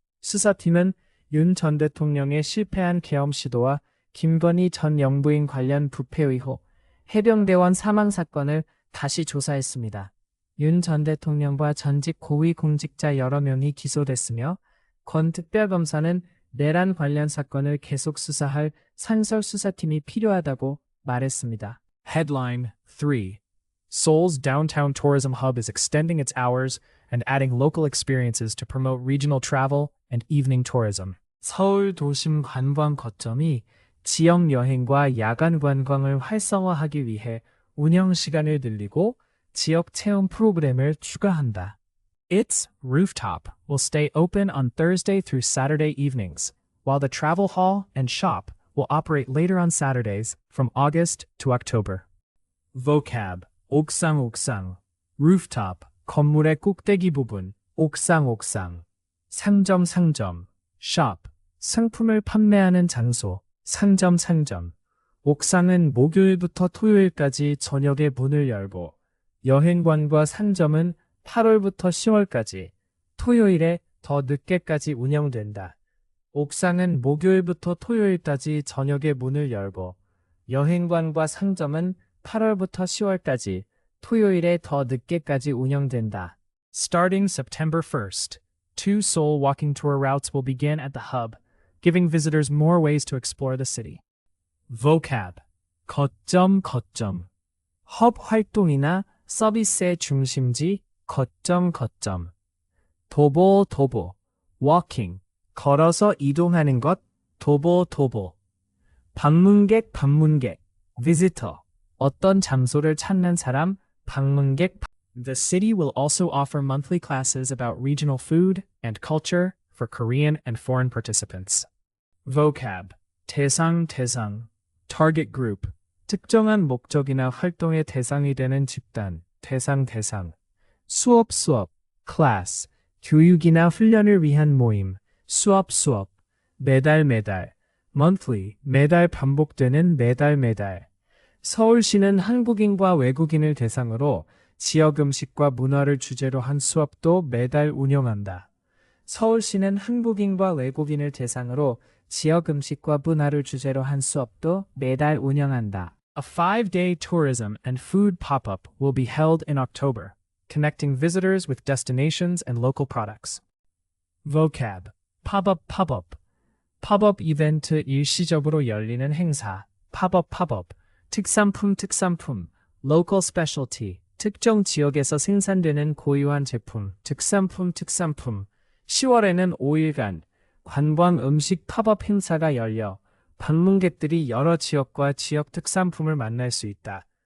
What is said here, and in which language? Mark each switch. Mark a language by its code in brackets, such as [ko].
[ko] 수사팀은 윤 전 대통령의 실패한 계엄 시도와 김건희 전 영부인 관련 부패 의혹, 해병대원 사망 사건을 다시 조사했습니다. 윤 전 대통령과 전직 고위 공직자 여러 명이 기소됐으며, 권 특별검사는 내란 관련 사건을 계속 수사할 상설 수사팀이 필요하다고 말했습니다. [en] Headline 3. Seoul's downtown tourism hub is extending its hours and adding local experiences to promote regional travel and evening tourism. [ko] 서울 도심 관광 거점이 지역 여행과 야간 관광을 활성화하기 위해 운영 시간을 늘리고 지역 체험 프로그램을 추가한다. [en] Its rooftop will stay open on Thursday through Saturday evenings, while the travel hall and shop will operate later on Saturdays from August to October. [ko] vocab, 옥상, rooftop, 건물의 꼭대기 부분, 옥상, 상점, shop, 상품을 판매하는 장소, 상점, 옥상은 목요일부터 토요일까지 저녁에 문을 열고, 여행관과 상점은 8월부터 10월까지, 토요일에 더 늦게까지 운영된다. 옥상은 목요일부터 토요일까지 저녁에 문을 열고, 여행관과 상점은 8월부터 10월까지, 토요일에 더 늦게까지 운영된다. [en] Starting September 1st, 2 Seoul walking tour routes will begin at the hub, giving visitors more ways to explore the city. [ko] vocab, 거점, 헙 활동이나 서비스의 중심지, 거점, 도보, walking, 걸어서 이동하는 것, 도보, 방문객, visitor, 어떤 장소를 찾는 사람, 방문객. [en] The city will also offer monthly classes about regional food and culture for Korean and foreign participants. [ko] vocab, 대상, target group, 특정한 목적이나 활동의 대상이 되는 집단, 대상, 수업, class, 교육이나 훈련을 위한 모임, 수업, 매달, monthly, 매달 반복되는 매달. 서울시는 한국인과 외국인을 대상으로 지역 음식과 문화를 주제로 한 수업도 매달 운영한다. 서울시는 한국인과 외국인을 대상으로 지역 음식과 문화를 주제로 한 수업도 매달 운영한다. [en] A 5-day tourism and food pop-up will be held in October, connecting visitors with destinations and local products. [ko] vocab, 팝업, 팝업 이벤트 일시적으로 열리는 행사, 팝업, 특산품, local specialty, 특정 지역에서 생산되는 고유한 제품, 특산품, 10월에는 5일간 관광 음식 팝업 행사가 열려 방문객들이 여러 지역과 지역 특산품을 만날 수 있다.